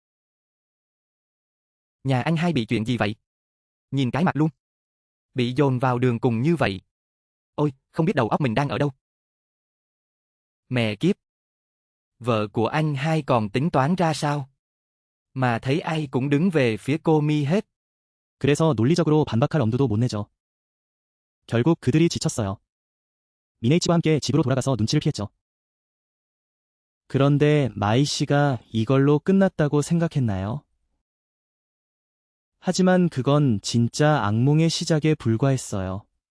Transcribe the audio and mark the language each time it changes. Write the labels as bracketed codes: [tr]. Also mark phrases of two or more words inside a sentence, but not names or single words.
[vi] Nhà anh hai bị chuyện gì vậy? Nhìn cái mặt luôn. Bị dồn vào đường cùng như vậy. Ôi, không biết đầu óc mình đang ở đâu. Mẹ kiếp. Vợ của anh hai còn tính toán ra sao? Mà thấy ai cũng đứng về phía cô Mi hết. [ko] 그래서 논리적으로 반박할 엄두도 못 내죠. 결국 그들이 지쳤어요. 미네이치와 함께 집으로 돌아가서 눈치를 피했죠. 그런데 마이 씨가 이걸로 끝났다고 생각했나요? 하지만 그건 진짜 악몽의 시작에 불과했어요.